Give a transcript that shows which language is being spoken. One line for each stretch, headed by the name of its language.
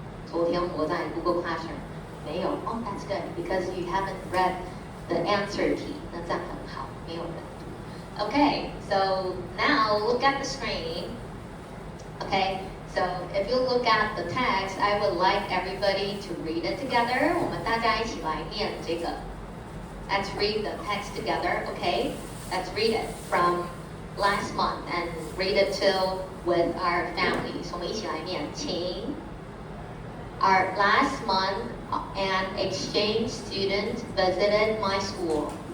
Chinese: 昨天我在 Google Classroom 没有
English: Oh, that's good because you haven't read the answer key.
Chinese: 那这样很好，没有人读。
English: Okay, so now look at the screen. Okay, so if you look at the text, I would like everybody to read it together.
Chinese: 我们大家一起来念这个。
English: Let's read the text together, okay? Let's read it from last month and read it till with our families.
Chinese: 我们一起来念，请。
English: Our last month, an exchange student visited my school.